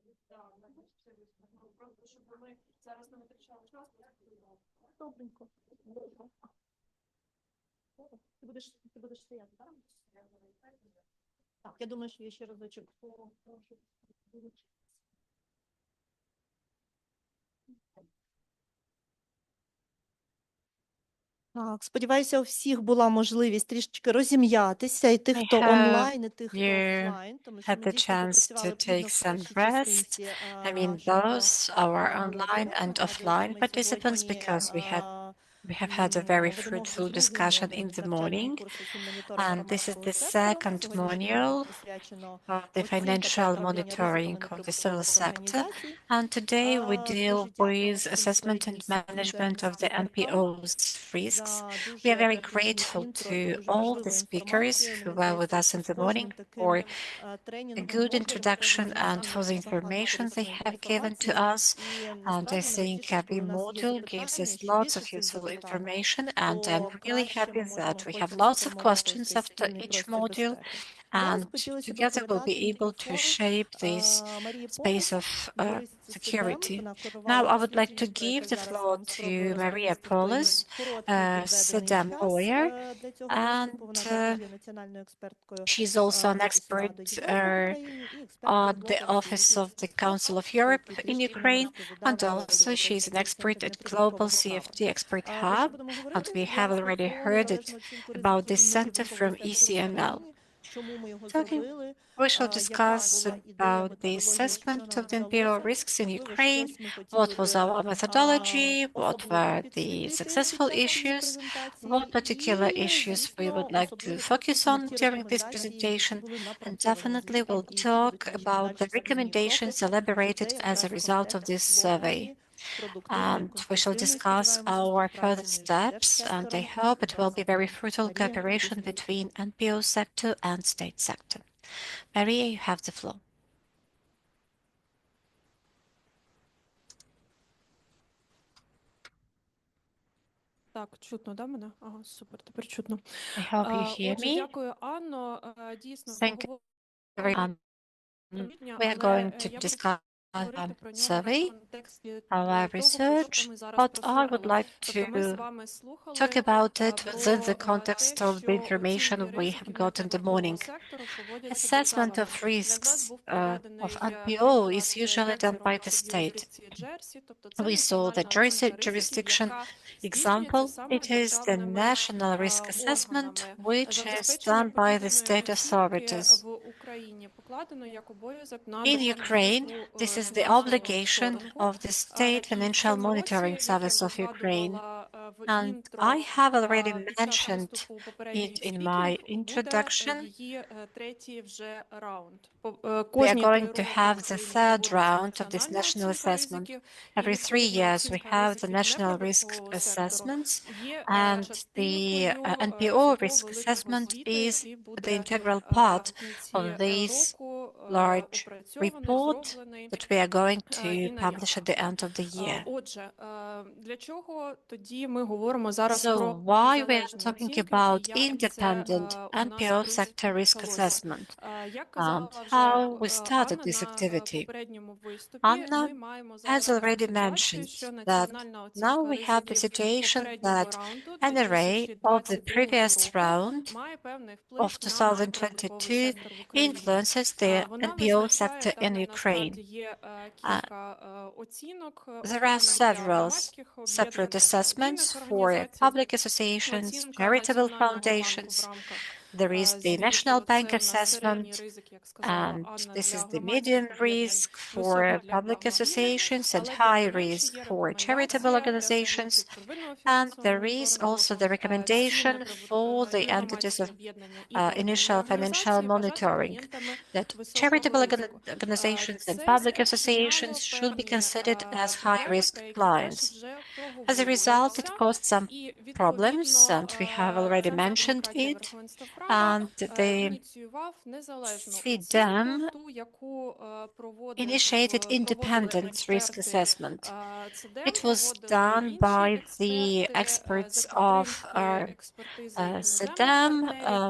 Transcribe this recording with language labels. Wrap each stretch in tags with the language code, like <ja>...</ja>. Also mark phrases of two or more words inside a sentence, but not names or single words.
<uk>Так, я думаю, що я ще разочок. Так, сподіваюся, у всіх була можливість трішечки розім'ятися, і тих,</uk> <en>I</en> <uk>хто</uk> <en>hope</en> <uk>онлайн, і тих, хто</uk> <en>you</en> <uk>офлайн, тому що</uk> <en>had</en> <uk>ми</uk> <en>the</en> <uk>дійсно</uk> <en>chance to</en> <uk>попрацювали плідно</uk> <en>take</en> <uk>в</uk> <en>some</en> <uk>першій</uk> <en>rest.</en> <uk>частинці</uk> <en>I mean,</en> <uk>нашого</uk> <en>both our online</en> <uk>блоку.</uk> <en>and</en> <uk>Нагадую, що</uk> <en>offline</en> <uk>ми</uk> <en>participants,</en> <uk>сьогодні</uk> <en>because we have had a very</en> <uk>ведемо вже</uk> <en>fruitful</en> <uk>другий</uk> <en>discussion</en> <uk>модуль</uk> <en>in the</en> <uk>навчального</uk> <en>morning.</en> <uk>курсу фінмоніторинг</uk> <en>And this is</en> <uk>громадського</uk> <en>the</en> <uk>сектору.</uk> <en>second</en> <uk>Сьогоднішній</uk> <en>module</en> <uk>модуль присвячено</uk> <en>of the</en> <uk>оцінка та</uk> <en>financial</en> <uk>управління</uk> <en>monitoring</en> <uk>ризиками</uk> <en>of the civil</en> <uk>неприбуткових</uk> <en>sector.</en> <uk>організацій.</uk> <en>And today we deal</en> <uk>Дуже дякуємо</uk> <en>with</en> <uk>всім</uk> <en>assessment and</en> <uk>українським</uk> <en>management of the</en> <uk>спікерам</uk> <en>NPO's risks.</en> <uk>за</uk> <en>We are</en> <uk>дуже</uk> <en>very</en> <uk>професійне</uk> <en>grateful</en> <uk>інтро</uk> <en>to</en> <uk>і дуже</uk> <en>all the</en> <uk>важливу</uk> <en>speakers</en> <uk>інформацію.</uk> <en>who</en> <uk>Мені</uk> <en>were with</en> <uk>здається,</uk> <en>us</en> <uk>що</uk> <en>in</en> <uk>з</uk> <en>the morning</en> <uk>кожним</uk> <en>for</en> <uk>таким</uk> <en>a</en> <uk>тренінгом,</uk> <en>good</en> <uk>модулем</uk> <en>introduction</en> <uk>кожен з нас</uk> <en>and for the</en> <uk>отримує</uk> <en>information</en> <uk>багато</uk> <en>they</en> <uk>корисної</uk> <en>have given to</en> <uk>інформації.</uk> <en>us.</en> <uk>І</uk> <en>And I</en> <uk>насправді</uk> <en>think</en> <uk>найважливіше, коли</uk> <en>every</en> <uk>у нас є</uk> <en>module gives</en> <uk>запитання,</uk> <en>us</en> <uk>що</uk> <en>lots</en> <uk>більше</uk> <en>of</en> <uk>цих</uk> <en>useful</en> <uk>запитань,</uk> <en>information, and I'm</en> <uk>то</uk> <en>really</en> <uk>краще</uk> <en>happy</en> <uk>ми можемо</uk> <en>that we have</en> <uk>потім</uk> <en>lots of</en> <uk>сформувати</uk> <en>questions</en> <uk>цей</uk> <en>after</en> <uk>спільний</uk> <en>each</en> <uk>простір</uk> <en>module,</en> <uk>безпеки. Зараз</uk> <en>and</en> <uk>хотілося би</uk> <en>together we'll</en> <uk>передати</uk> <en>be able to</en> <uk>мікрофон</uk> <en>shape this</en> <uk>Марії</uk> <en>space</en> <uk>Полос.</uk> <en>of</en> <uk>Юристці суддем.</uk> <en>security.</en> <uk>Вона</uk> <en>Now</en> <uk>керувала</uk> <en>I would like to</en> <uk>дослідженням, про</uk> <en>give</en> <uk>яке</uk> <en>the</en> <uk>зараз</uk> <en>floor</en> <uk>вам</uk> <en>to</en> <uk>спробую</uk> <en>Maria</en> <uk>розповісти в той</uk> <en>Paulus,</en> <uk>короткий відведений</uk> <en>SEDAM</en> <uk>час</uk> <en>lawyer,</en> <uk>для цього</uk> <en>and</en> <uk>виступу. Вона також є національною експерткою</uk> <en>she's also an</en> <uk>Офісу</uk> <en>expert</en> <uk>Ради Європи в Україні і експерткою</uk> <en>on</en> <uk>з</uk> <en>the</en> <uk>блоку</uk> <en>Office of the</en> <uk>CFT,</uk> <en>Council of Europe</en> <uk>який</uk> <en>in</en> <uk>трішки</uk> <en>Ukraine,</en> <uk>невеличко</uk> <en>and</en> <uk>задав</uk> <en>also she's</en> <uk>Європейський</uk> <en>an expert</en> <uk>центр</uk> <en>at Global</en> <uk>неприбуткового права.</uk> <en>CFT Expert</en> <uk>Про що</uk> <en>Hub,</en> <uk>будемо</uk> <en>and</en> <uk>говорити?</uk> <en>we have</en> <uk>Власне,</uk> <en>already</en> <uk>про</uk> <en>heard it</en> <uk>незалежну оцінку</uk> <en>about</en> <uk>ризиків</uk> <en>this center</en> <uk>неприбуткового</uk> <en>from</en> <uk>сектору в</uk> <en>ECML.</en> <uk>Україні, чому ми його</uk> <en>Talking,</en> <uk>зробили,</uk> <en>we shall</en> <uk>яка</uk> <en>discuss</en> <uk>була ідея,</uk> <en>about the</en> <uk>методологія, що</uk> <en>assessment</en> <uk>нам</uk> <en>of the NPO</en> <uk>вдалося.</uk> <en>risks in</en> <uk>Можливо,</uk> <en>Ukraine,</en> <uk>щось ми</uk> <en>what</en> <uk>хотіли</uk> <en>was</en> <uk>би</uk> <en>our methodology, what</en> <uk>особливо</uk> <en>were the</en> <uk>підсвітити</uk> <en>successful</en> <uk>під час цієї</uk> <en>issues,</en> <uk>презентації,</uk> <en>what particular</en> <uk>і,</uk> <en>issues we</en> <uk>звісно,</uk> <en>would like to</en> <uk>особливо</uk> <en>focus on</en> <uk>підсвітимо ті</uk> <en>during this</en> <uk>рекомендації, які</uk> <en>presentation,</en> <uk>були</uk> <en>and</en> <uk>напрацьовані</uk> <en>definitely</en> <uk>звітом,</uk> <en>we'll</en> <uk>і які</uk> <en>talk</en> <uk>будуть наші</uk> <en>about the</en> <uk>подальші слідні</uk> <en>recommendations</en> <uk>кроки. І це</uk> <en>elaborated as a</en> <uk>якраз</uk> <en>result of this</en> <uk>контекст</uk> <en>survey.</en> <uk>плотної, продуктивної,</uk> <en>And we shall</en> <uk>конструктивної,</uk> <en>discuss</en> <uk>сподіваємося,</uk> <en>our further</en> <uk>співпраці між</uk> <en>steps, and I</en> <uk>держсектором</uk> <en>hope</en> <uk>і</uk> <en>it will be very</en> <uk>держсектором.</uk> <en>fruitful</en> <uk>Марія, тобі</uk> <en>cooperation</en> <uk>слово.</uk> <en>between NPO sector and state sector. Maria, you have the floor.</en> <uk>Так, чутно, да, мене? Ага, супер, тепер чутно.</uk> <en>I hope you hear</en> <uk>Отже,</uk> <en>me.</en> <uk>дякую, Анно. Дійсно,</uk> <en>Thank you very much.</en> <uk>обговорення,</uk> <en>We are</en> <uk>але</uk> <en>going to</en> <uk>я буду</uk> <en>discuss</en> <uk>говорити про нього в</uk> <en>survey,</en> <uk>контексті</uk> <en>our</en> <uk>того, про</uk> <en>research,</en> <uk>що ми зараз</uk> <en>but I would</en> <uk>прослухали.</uk> <en>like</en> <uk>Тобто ми з</uk> <en>to</en> <uk>вами слухали</uk> <en>talk about it within the</en> <uk>про</uk> <en>context</en> <uk>те,</uk> <en>of the</en> <uk>що</uk> <en>information</en> <uk>оцінки</uk> <en>we have</en> <uk>ризиків</uk> <en>got in the</en> <uk>неприбуткового</uk> <en>morning.</en> <uk>сектору проводяться</uk> <en>Assessment</en> <uk>державами.</uk> <en>of</en> <uk>Для нас</uk> <en>risks</en> <uk>був</uk> <en>of</en> <uk>проведений</uk> <en>NPO is</en> <uk>приклад,</uk> <en>usually</en> <uk>як це</uk> <en>done by the</en> <uk>робиться в</uk> <en>state.</en> <uk>юрисдикції Джерсі. Тобто це</uk> <en>We saw the</en> <uk>національна оцінка ризиків,</uk> <en>jurisdiction</en> <uk>яка здійснюється</uk> <en>example.</en> <uk>саме</uk> <en>It is the</en> <uk>державними</uk> <en>national risk assessment,</en> <uk>органами.</uk> <en>which is</en> <uk>Забезпечення</uk> <en>done by the</en> <uk>подібної</uk> <en>state</en> <uk>оцінки</uk> <en>authorities.</en> <uk>в Україні покладено як обов'язок на</uk> <en>In</en> <uk>Державну</uk> <en>Ukraine,</en> <uk>службу</uk> <en>this is the</en> <uk>фінансового</uk> <en>obligation</en> <uk>моніторингу.</uk> <en>of the State</en> <uk>І в</uk> <en>Financial</en> <uk>цьому</uk> <en>Monitoring</en> <uk>році, як я</uk> <en>Service</en> <uk>вже</uk> <en>of Ukraine.</en> <uk>згадувала в</uk> <en>And</en> <uk>інтро,</uk> <en>I have already</en> <uk>під час</uk> <en>mentioned</en> <uk>виступу попередньої</uk> <en>it in</en> <uk>спікінг,</uk> <en>my</en> <uk>буде</uk> <en>introduction.</en> <uk>її третій вже раунд.</uk> <en>We are</en> <uk>Кожні 3</uk> <en>going to</en> <uk>роки</uk> <en>have</en> <uk>в</uk> <en>the</en> <uk>Україні</uk> <en>third</en> <uk>проводиться</uk> <en>round of this</en> <uk>національна</uk> <en>national</en> <uk>оцінка</uk> <en>assessment.</en> <uk>ризиків, і</uk> <en>Every 3</en> <uk>відповідно</uk> <en>years we</en> <uk>оцінка</uk> <en>have the</en> <uk>ризиків</uk> <en>national risk</en> <uk>неприбуткового сектору</uk> <en>assessments,</en> <uk>є</uk> <en>and the</en> <uk>частинкою</uk> <en>NPO</en> <uk>цього</uk> <en>risk</en> <uk>великого</uk> <en>assessment</en> <uk>звіту,</uk> <en>is</en> <uk>який</uk> <en>the</en> <uk>буде</uk> <en>integral</en> <uk>в</uk> <en>part</en> <uk>кінці</uk> <en>of this</en> <uk>року</uk> <en>large</en> <uk>опрацьований,</uk> <en>report</en> <uk>зроблений</uk> <en>that we are going</en> <uk>і</uk> <en>to publish at the</en> <uk>наявний.</uk> <en>end of the year.</en> <uk>Отже, для чого тоді ми говоримо зараз</uk> <en>So</en> <uk>про</uk> <en>why we are</en> <uk>незалежні</uk> <en>talking</en> <uk>оцінки</uk> <en>about</en> <uk>і як це</uk> <en>independent</en> <uk>у нас</uk> <en>NPO</en> <uk>тут</uk> <en>sector risk</en> <uk>почалося?</uk> <en>assessment</en> <uk>Як</uk> <en>and</en> <uk>казала вже</uk> <en>how we started</en> <uk>Анна</uk> <en>this</en> <uk>на</uk> <en>activity?</en> <uk>попередньому виступі,</uk> <en>Anna</en> <uk>ми маємо</uk> <en>has</en> <uk>зараз таку</uk> <en>already</en> <uk>ситуацію, що</uk> <en>mentioned that</en> <uk>національна</uk> <en>now</en> <uk>оцінка</uk> <en>we have the</en> <uk>ризиків</uk> <en>situation</en> <uk>попереднього</uk> <en>that</en> <uk>раунду</uk> <en>an array of the</en> <uk>2022</uk> <en>previous</en> <uk>року</uk> <en>round</en> <uk>має певний вплив</uk> <en>of</en> <uk>на неприбутковий</uk> <en>2022</en> <uk>сектор в Україні.</uk> <en>influences the</en> <uk>Вона</uk> <en>NPO</en> <uk>визначає,</uk> <en>sector</en> <uk>там</uk> <en>in</en> <uk>насправді</uk> <en>Ukraine.</en> <uk>є кілька оцінок</uk> <en>There are</en> <uk>окремих для</uk> <en>several</en> <uk>громадських</uk> <en>separate</en> <uk>об'єднань, для</uk> <en>assessments</en> <uk>благодійних</uk> <en>for</en> <uk>організацій.</uk> <en>public associations,</en> <uk>Оцінка</uk> <en>charitable</en> <uk>Національного банку в</uk> <en>foundations.</en> <uk>рамках</uk> <en>There is the</en> <uk>звіту.</uk> <en>National Bank</en> <uk>Це у нас середній</uk> <en>assessment,</en> <uk>ризик, як сказала</uk> <en>and</en> <uk>Анна,</uk> <en>this</en> <uk>для</uk> <en>is the</en> <uk>громадських</uk> <en>medium</en> <uk>об'єднань,</uk> <en>risk</en> <uk>високий</uk> <en>for</en> <uk>для</uk> <en>public</en> <uk>благодійних,</uk> <en>associations and</en> <uk>але тим не</uk> <en>high</en> <uk>менше</uk> <en>risk</en> <uk>є</uk> <en>for charitable</en> <uk>рекомендація для</uk> <en>organizations.</en> <uk>суб'єктів первинного</uk> <en>And</en> <uk>фінансового</uk> <en>there is</en> <uk>моніторингу</uk> <en>also the</en> <uk>ці</uk> <en>recommendation for the</en> <uk>і</uk> <en>entities</en> <uk>громадські</uk> <en>of</en> <uk>об'єднання, і благодійні</uk> <en>initial financial</en> <uk>організації вважати</uk> <en>monitoring</en> <uk>клієнтами</uk> <en>that</en> <uk>високого</uk> <en>charitable</en> <uk>ризику.</uk> <en>organizations and</en> <uk>Це</uk> <en>public</en> <uk>спричиняло</uk> <en>associations should be</en> <uk>певні</uk> <en>considered as high</en> <uk>проблеми,</uk> <en>risk</en> <uk>про які теж</uk> <en>clients.</en> <uk>вже</uk> <en>As a result, it</en> <uk>проговорювалося.</uk> <en>caused some</en> <uk>І</uk> <en>problems,</en> <uk>відповідно</uk> <en>and we have already</en> <uk>Центр</uk> <en>mentioned</en> <uk>демократії</uk> <en>it.</en> <uk>верховенства</uk> <en>and the CDAM initiated independent risk assessment. It was done by the experts of CDAM.</en>